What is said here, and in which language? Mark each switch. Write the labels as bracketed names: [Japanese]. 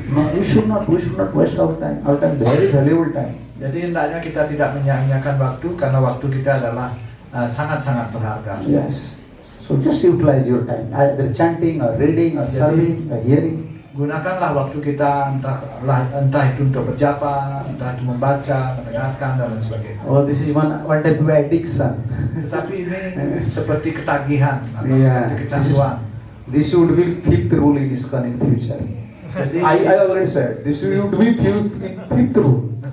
[English] No, we should not waste our time. Our time very valuable time. [Indonesian] Jadi hendaknya kita tidak menyia-nyiakan waktu karena waktu kita adalah sangat-sangat berharga. [English] Yes. So just utilize your time, either chanting or reading or serving or hearing. [Indonesian] Gunakanlah waktu kita entah itu untuk berjapa, entah itu membaca, mendengarkan dan lain sebagainya. [English] Oh, this is one type of addiction. [Indonesian] Tetapi ini seperti ketagihan atau [English] Yeah. [Indonesian] seperti kecanduan. [English] This should be fifth rule in ISKCON in future. [Indonesian] Jadi, [English] I already said this should be fifth rule.